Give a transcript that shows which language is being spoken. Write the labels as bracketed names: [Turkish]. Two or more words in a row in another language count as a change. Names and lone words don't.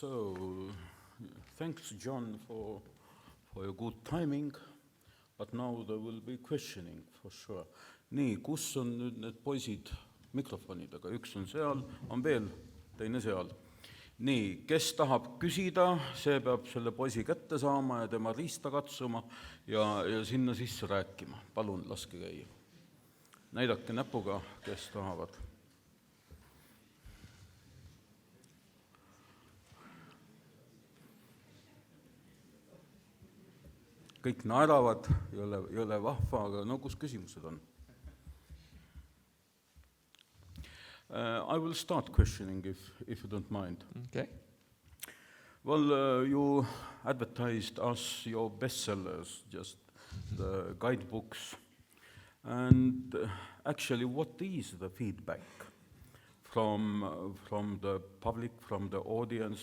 [English] So, thanks, John, for your good timing, but now there will be questioning for sure. [Estonian] Nii, kus on nüüd need poisid mikrofonidega? Üks on seal, on veel, teine seal. Nii, kes tahab küsida, see peab selle poisi kätte saama ja tema riista katsuma ja sinna sisse rääkima. Palun, laske käia. Näidake näpuga, kes tahavad. Kõik naeravad, ei ole vahva, aga no kus küsimused on? [English] I will start questioning if you don't mind. Okay. Well, you advertised us your bestsellers, just the guidebooks. And actually, what is the feedback from the public, from the audience?